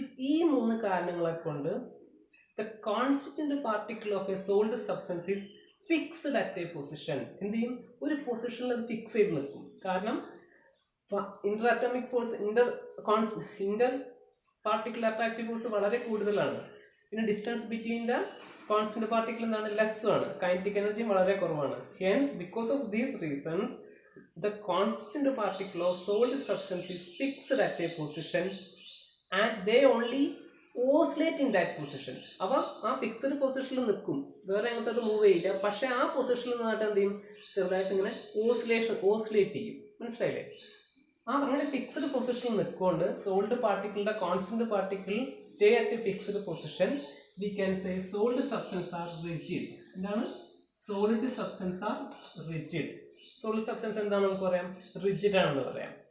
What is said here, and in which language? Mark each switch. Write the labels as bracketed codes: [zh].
[ml] ഈ 3 കാരണങ്ങളെ കൊണ്ട് [en] The constituent particle of a solid substance is fixed at a position. [ml] എന്ത് ചെയ്യും? ഒരു പൊസിഷനിൽ അത് ഫിക്സ് ചെയ്ത് നിൽക്കും. കാരണം Inter atomic force, Inter particle attractive force വളരെ കൂടുതലാണ്. പിന്നെ distance between the constant particle എന്താണ്? ലെസ്സും ആണ്. കൈനറ്റിക് എനർജി വളരെ കുറവാണ്. [en] Hence because of these reasons the constant particle of solid substance is fixed at a position and they only oscillate in that position. [ml] അപ്പോൾ ആ fixed പൊസിഷനിൽ നിൽക്കും, വേറെ അങ്ങോട്ട് അത് മൂവ് ചെയ്യില്ല. പക്ഷെ ആ പൊസിഷനിൽ നിന്നിട്ട് എന്ത് ചെയ്യും? ചെറുതായിട്ട് ഇങ്ങനെ ഓസിലേറ്റ് ചെയ്യും. മനസ്സിലായില്ലേ? അങ്ങനെ ഫിക്സ്ഡ് പൊസിഷനിൽ നിൽക്കൊണ്ട് solid പാർട്ടിക്കിളിന്റെ constant particle [en] Stay at a fixed position. We can say [ml] solid substance R rigid. എന്താണ്? Solid substance R rigid. Solid substance എന്താണെന്ന് നമുക്ക് പറയാം? റിജിഡ് ആണെന്ന് പറയാം.